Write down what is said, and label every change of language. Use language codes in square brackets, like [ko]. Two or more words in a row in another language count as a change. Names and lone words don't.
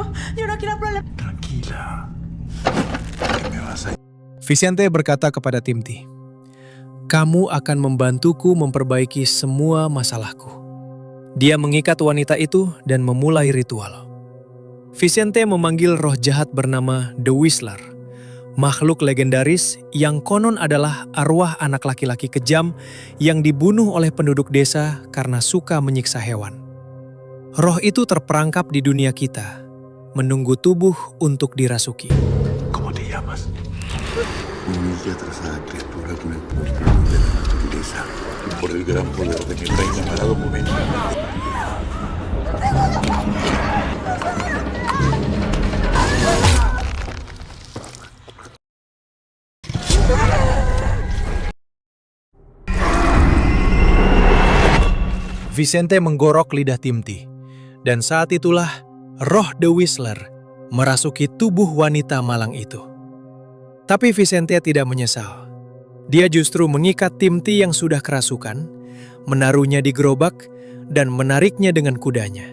[es] Yo no quiero problemas. Tranquila. ¿Qué me vas a...? [id] Vicente berkata kepada Timti, "Kamu akan membantuku memperbaiki semua masalahku." Dia mengikat wanita itu dan memulai ritual. Vicente memanggil roh jahat bernama The Whistler, makhluk legendaris yang konon adalah arwah anak laki-laki kejam yang dibunuh oleh penduduk desa karena suka menyiksa hewan. Roh itu terperangkap di dunia kita, menunggu tubuh untuk dirasuki. [es] ¿Cómo te llamas? Humilla atrasada criatura con el poder de la naturaleza y por el gran poder de mi reina me ha dado momento. [id] Vicente menggorok lidah Timti, dan saat itulah roh The Whistler merasuki tubuh wanita malang itu. Tapi Vicente tidak menyesal. Dia justru mengikat Timti yang sudah kerasukan, menaruhnya di gerobak, dan menariknya dengan kudanya.